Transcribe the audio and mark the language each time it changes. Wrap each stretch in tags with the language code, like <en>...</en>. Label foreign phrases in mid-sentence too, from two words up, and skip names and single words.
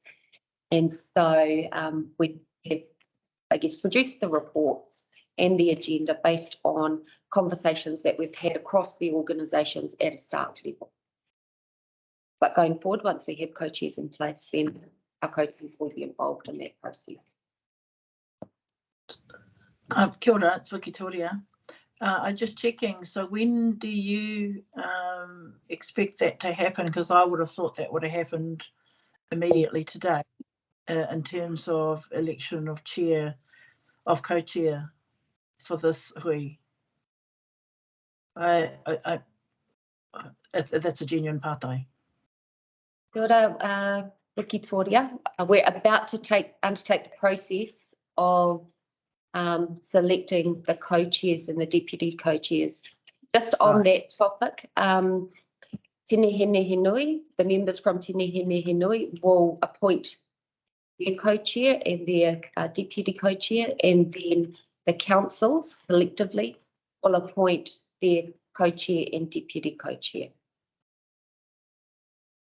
<en>And so we have, I guess, produced the reports and the agenda based on conversations that we've had across the organisations at a staff level. But going forward, once we have co-chairs in place, then our co-chairs will be involved in that process.</en> <mi>Kia ora,</mi> <en>it's Victoria. I'm just checking. So when do you expect that to happen? Because I would have thought that would have happened immediately today in terms of election of chair, of co-chair for this hui. That's a genuine pātai.</en> <mi>Kia ora,</mi> <en>Victoria. We're about to undertake the process of selecting the co-chairs and the deputy co-chairs. Just on that topic, Nehenehenui, the members from Nehenehenui will appoint their co-chair and their deputy co-chair, and then the councils collectively will appoint their co-chair and deputy co-chair.</en>